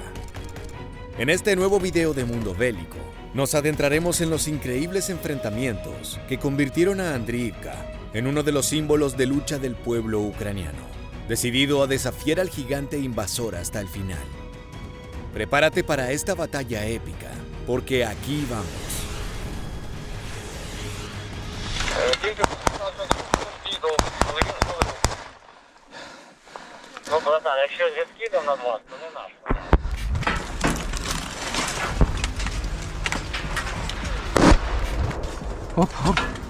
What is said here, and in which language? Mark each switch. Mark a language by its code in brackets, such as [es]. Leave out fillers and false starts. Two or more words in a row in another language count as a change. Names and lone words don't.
[es] En este nuevo video de Mundo Bélico, nos adentraremos en los increíbles enfrentamientos que convirtieron a Andriivka en uno de los símbolos de lucha del pueblo ucraniano, decidido a desafiar al gigante invasor hasta el final. Prepárate para esta batalla épica, porque aquí vamos. [uk] Ну, братан, якщо зі скидом на 20, то не наш. Оп, оп.